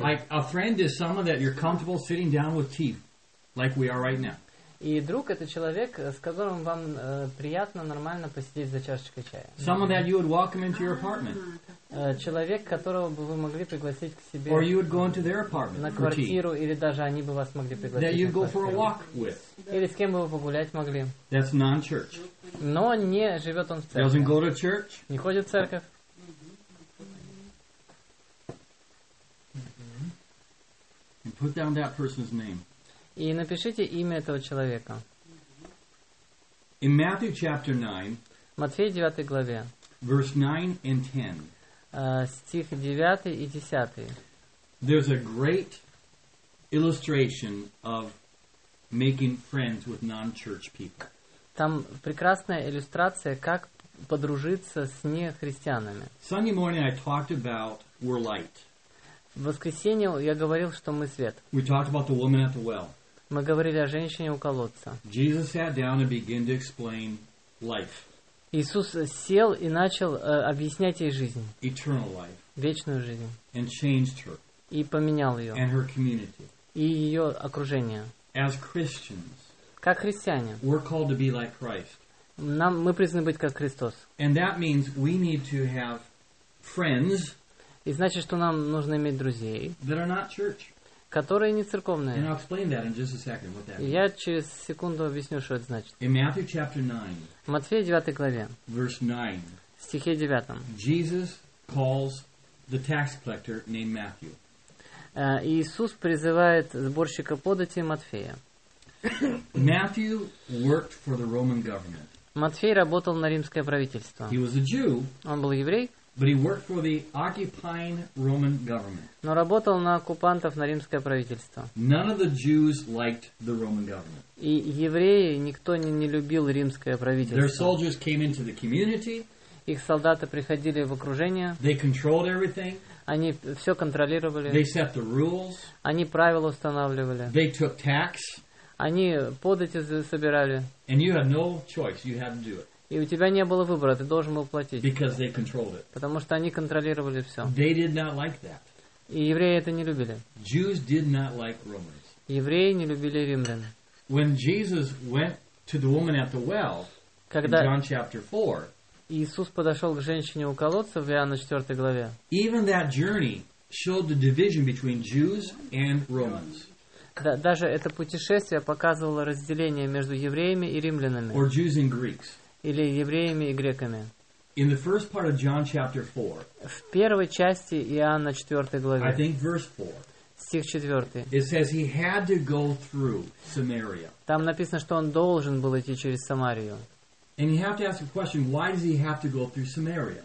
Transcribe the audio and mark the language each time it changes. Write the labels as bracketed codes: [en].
[en] Like a friend is someone that you're comfortable sitting down with tea, like we are right now. [ru] И друг — это человек, с которым вам приятно, нормально посидеть за чашечкой чая. [en] Someone that you would welcome into your apartment. [ru] Человек, которого бы вы могли пригласить к себе. [en] Or you would go into their apartment. [ru] На квартиру, или даже они бы вас могли пригласить. [en] That you'd go for a walk with. [ru] Или с кем бы вы погулять могли. [en] That's non-church. [ru] Но не живет он в церкви. [en] Doesn't go to church. [ru] Не ходит в церковь. [en] And put down that person's name. [ru] И напишите имя этого человека. [en] In Matthew chapter 9, [ru] Матфея 9 главе, [en] verse 9 and 10, [ru] стих 9 и 10, [en] there's a great illustration of making friends with non-church people. [ru] Там прекрасная иллюстрация, как подружиться с нехристианами. [en] Sunday morning I talked about we're light. [ru] В воскресенье я говорил, что мы свет. [en] We talked about the woman at the well. [ru] Мы говорили о женщине у колодца. [en] Jesus sat down and began to explain life. [ru] Иисус сел и начал объяснять ей жизнь. [en] Eternal life. [ru] Вечную жизнь. [en] And changed her. [ru] И поменял ее. [en] And her community. [ru] И ее окружение. [en] As Christians. [ru] Как христиане. [en] We're called to be like Christ. [ru] Нам, мы призваны быть как Христос. [en] And that means we need to have friends. [ru] И значит, что нам нужно иметь друзей. [en] That are not church. [ru] Которые не церковные. [en] And I'll explain that in just a second, what that means. [ru] Я через секунду объясню, что это значит. [en] In Matthew chapter 9. [ru] В Матфея 9 главе. [en] Verse 9. [ru] В стихе 9. [en] Jesus calls the tax collector named Matthew. [ru] Иисус призывает сборщика подати Матфея. [en] Matthew worked for the Roman government. [ru] Матфей работал на римское правительство. [en] He was a Jew. [ru] Он был еврей. [en] But he worked for the occupying Roman government. [ru] Но работал на оккупантов, на римское правительство. [en] None of the Jews liked the Roman government. [ru] И евреи никто не любил римское правительство. [en] Their soldiers came into the community. [ru] Их солдаты приходили в окружение. [en] They controlled everything. [ru] Они все контролировали. [en] They set the rules. [ru] Они правила устанавливали. [en] They took tax. [ru] Они подати собирали. [en] And you had no choice. You had to do it. [ru] И у тебя не было выбора, ты должен был платить. [en] Because they controlled it. [ru] Потому что они контролировали все. [en] They did not like that. [ru] И евреи это не любили. [en] Jews did not like Romans. [ru] Евреи не любили римлян. [en] When Jesus went to the woman at the well, [ru] когда [en] in John chapter 4, [ru] Иисус подошел к женщине у колодца в Иоанна 4 главе, [en] even that journey showed the division between Jews and Romans. [ru] Да, даже это путешествие показывало разделение между евреями и римлянами. [en] Or Jews and Greeks. [ru] Или евреями и греками. [en] In the first part of John chapter 4, [ru] в первой части Иоанна 4 главе, [en] I think verse 4, [ru] стих 4, [en] it says he had to go through Samaria. [ru] Там написано, что он должен был идти через Самарию. [en] And you have to ask a question, why does he have to go through Samaria?